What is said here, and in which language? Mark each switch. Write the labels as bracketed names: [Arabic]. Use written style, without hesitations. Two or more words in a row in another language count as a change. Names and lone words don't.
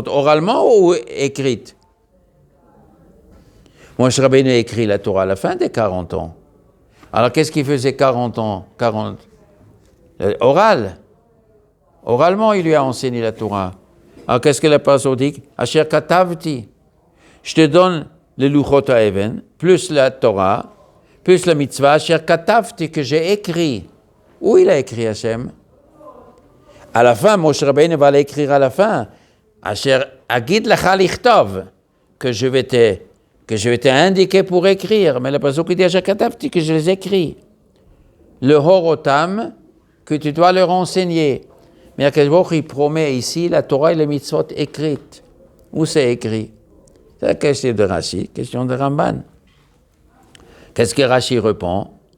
[French] Oralement ou écrite? Moshe Rabbeinu a écrit la Torah à la fin des 40 ans. Alors, qu'est-ce qu'il faisait 40 ans? Oral. Oralement, il lui a enseigné la Torah. Alors, qu'est-ce que la Passouk dit? [Hebrew] אשר כתבתי. [French] Je te donne le [Hebrew] לוחות האבן, [French] plus la Torah, plus la mitzvah, [Hebrew] אשר כתבתי, [French] que j'ai écrit. Où il a écrit Hachem? À la fin, Moshe Rabbeinu va l'écrire à la fin. [Hebrew] אשר אגיד לך לכתוב, [French] que je vais te indiquer pour écrire, mais le pasuk dit [Hebrew] אשר כתבתי, [French] que je les écris. Le horotam, que tu dois leur enseigner. Mais [Hebrew] הקדוש ברוך הוא, [French] il promet ici la Torah et les mitzvot écrites. Où c'est écrit? C'est la question de Rashi, question de Ramban. Qu'est-ce que Rashi répond?